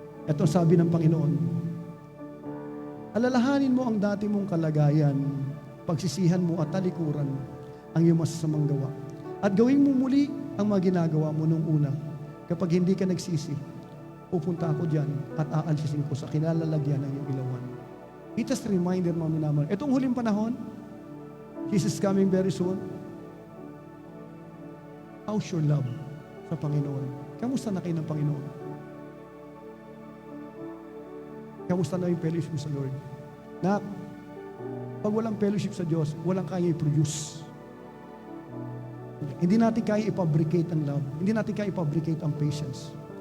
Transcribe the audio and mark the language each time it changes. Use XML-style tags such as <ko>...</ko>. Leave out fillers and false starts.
<tl>Ito sabi ng Panginoon, alalahanin mo ang dati mong kalagayan, pagsisihan mo at talikuran ang iyong masasamang gawa. At gawin mo muli ang mga ginagawa mo nung una. Kapag hindi ka nagsisi, pupunta ako dyan at aansisin ko sa kinalalagyan ng iyong ilawan.</tl> <en>It is a reminder, mga minamahal.</en> <tl>Itong huling panahon,</tl> <en>Jesus is coming very soon. How's your love</en> <tl>sa Panginoon? Kamusta na kayo ng Panginoon? Kamusta na yung fellowship mo sa Lord? Na, pag walang fellowship sa Diyos, walang kaya i-produce. Hindi natin kaya i-fabricate ang love. Hindi natin kaya i-fabricate ang patience.</tl>